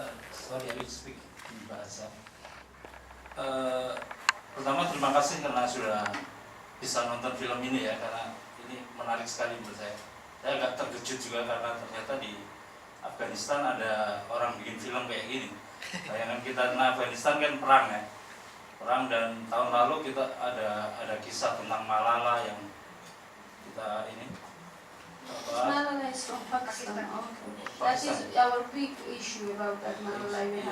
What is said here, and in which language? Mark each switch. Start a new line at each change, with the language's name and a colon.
English: Sorry, I will speak in bahasa.
Indonesian: Pertama terima kasih karena sudah bisa nonton film ini ya, karena ini menarik sekali menurut saya. Saya agak terkejut juga karena ternyata di Afghanistan ada orang bikin film kayak gini. Bayangan kita tentang Afghanistan kan perang ya, perang, dan tahun lalu kita ada kisah tentang Malala yang kita ini.
English: Malala is from Pakistan. That is our big issue about that Malala we have.